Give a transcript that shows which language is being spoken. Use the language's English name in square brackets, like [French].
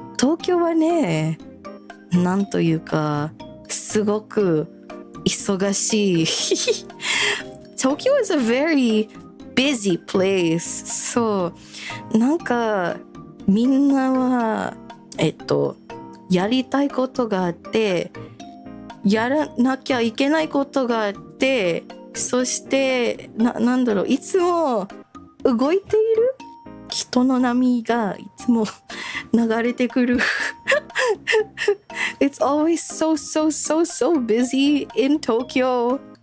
[Japanese] 東京はね、なんというかすごく忙しい。 [English] Tokyo is a very busy place. [Japanese] そうなんかみんなはやりたいことがあって。やらなきゃいけないことがあって、そしてなんだろう、いつも動いている人の波がいつも流れてくる。 [English] It's always so busy in Tokyo.